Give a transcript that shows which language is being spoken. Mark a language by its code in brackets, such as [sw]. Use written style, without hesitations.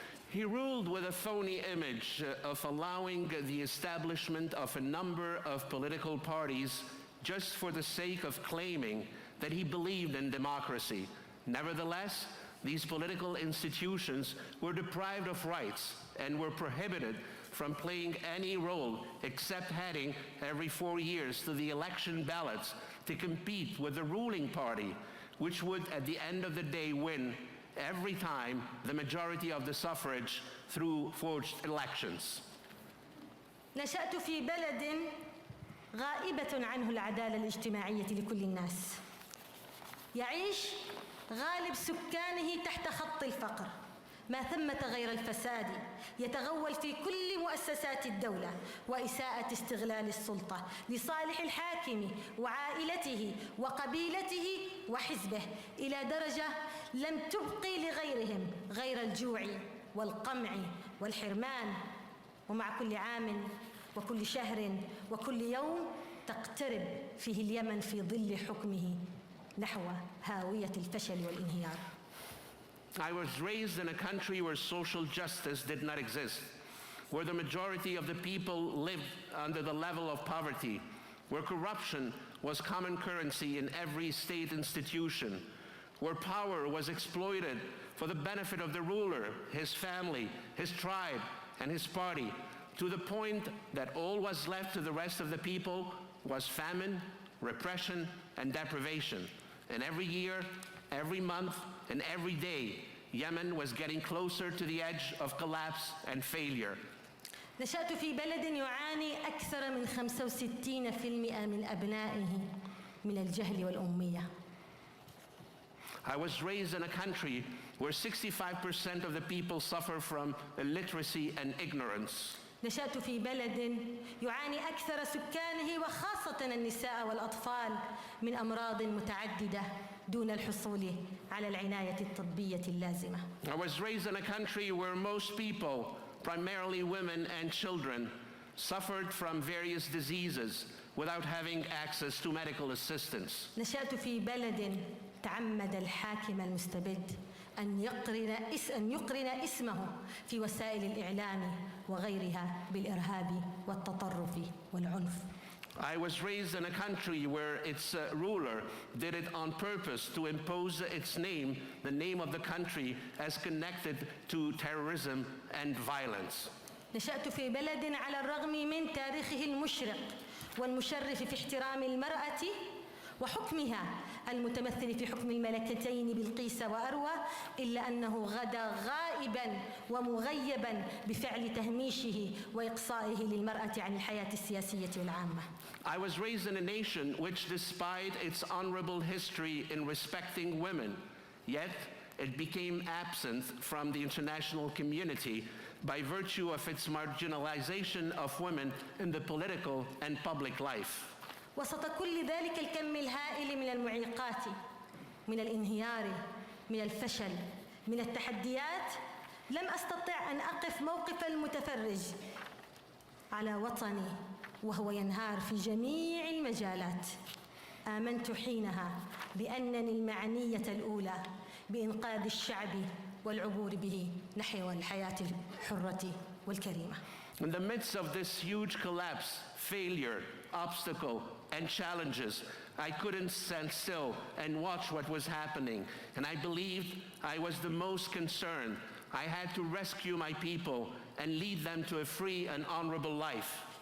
[en] He ruled with a phony image of allowing the establishment of a number of political parties just for the sake of claiming that he believed in democracy. Nevertheless, these political institutions were deprived of rights and were prohibited from playing any role except heading every 4 years to the election ballots to compete with the ruling party, which would at the end of the day win every time the majority of the suffrage through forged elections. [ar] نشأت في بلد غائبة عنه العدالة الاجتماعية لكل الناس. يعيش غالب سكانه تحت خط الفقر، ما ثمة غير الفساد يتغول في كل مؤسسات الدولة وإساءة استغلال السلطة لصالح الحاكم وعائلته وقبيلته وحزبه إلى درجة لم تبقي لغيرهم غير الجوع والقمع والحرمان. ومع كل عام وكل شهر وكل يوم تقترب فيه اليمن في ظل حكمه نحو هاوية الفشل والانهيار. [en] I was raised in a country where social justice did not exist, where the majority of the people lived under the level of poverty, where corruption was common currency in every state institution, where power was exploited for the benefit of the ruler, his family, his tribe, and his party, to the point that all was left to the rest of the people was famine, repression, and deprivation. And every year, every month, and every day, Yemen was getting closer to the edge of collapse and failure. [ar] نشأت في بلد يعاني أكثر من 65% من أبنائه من الجهل والأمية. [en] I was raised in a country where 65% of the people suffer from illiteracy and ignorance. [ar] نشأت في بلد يعاني أكثر سكانه وخاصة النساء والأطفال من أمراض متعددة دون الحصول على العناية الطبية اللازمة. [en] I was raised in a country where most people, primarily women and children, suffered from various diseases without having access to medical assistance. [ar] نشأت في بلد تعمد الحاكم المستبد أن يقرن اسمه في وسائل الإعلام وغيرها بالإرهاب والتطرف والعنف. [en] I was raised in a country where its ruler did it on purpose to impose its name, the name of the country, as connected to terrorism and violence. [ar] نشأت في بلد على الرغم من تاريخه المشرق والمشرف في احترام المرأة وحكمها المتمثل في حكم الملكتين بلقيس وأروى، إلا أنه غدا غائبا ومغيبا بفعل تهميشه وإقصائه للمرأة عن الحياة السياسية والعامة. [en] I was raised in a nation which, despite its honorable history in respecting women, yet it became absent from the international community by virtue of its marginalization of women in the political and public life. [ar] وسط كل ذلك الكم الهائل من المعيقات، من الانهيار، من الفشل، من التحديات، لم أستطع أن أقف موقف المتفرج على وطني وهو ينهار في جميع المجالات. آمنت حينها بأنني المعنية الأولى بإنقاذ الشعب والعبور به نحو الحياة الحرة والكريمة. [en] In the midst of this huge collapse, failure, obstacle, and challenges, I couldn't stand still and watch what was happening. And I believed I was the most concerned. I had to rescue my people and lead them to a free and honorable life.